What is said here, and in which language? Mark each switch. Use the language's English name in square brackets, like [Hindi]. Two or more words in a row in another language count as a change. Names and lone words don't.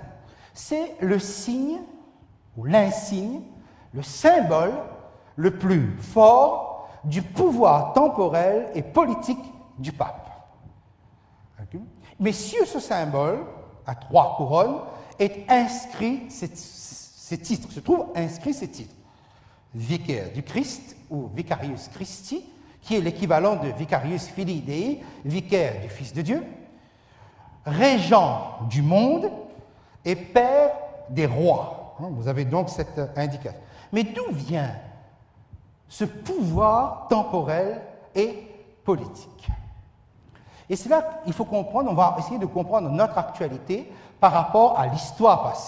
[French] C'est le signe ou l'insigne, le symbole le plus fort du pouvoir temporel et politique du pape. Okay? Mais sur ce symbole, à 3 couronnes, est inscrit ces titres, se trouvent inscrits ces titres. Vicaire du Christ, ou [Latin] Vicarius Christi, [French] qui est l'équivalent de [Latin] Vicarius Filii Dei, [French] vicaire du Fils de Dieu, régent du monde et père des rois. Vous avez donc cette indication. Mais d'où vient ce pouvoir temporel et politique? Et c'est là qu'il faut comprendre, on va essayer de comprendre notre actualité par rapport à l'histoire passée.